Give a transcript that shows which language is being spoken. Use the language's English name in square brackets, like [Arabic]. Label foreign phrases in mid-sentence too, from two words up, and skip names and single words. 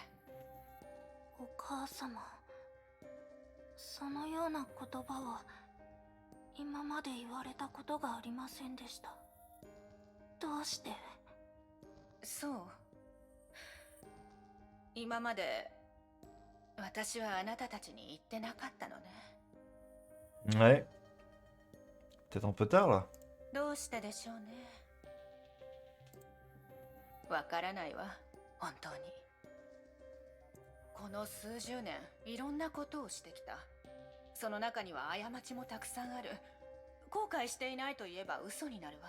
[Japanese] お母様、そのような言葉は今まで言われたことがありませんでした。どうして？そう。今まで私はあなたたちに言ってなかったのね。 [French] Ouais. Peut-être un peu tard là. [Japanese] どうしてでしょうね。わからないわ、本当に。この数十年いろんなことをしてきた。その中には過ちもたくさんある。後悔していないと言えば嘘になるわ。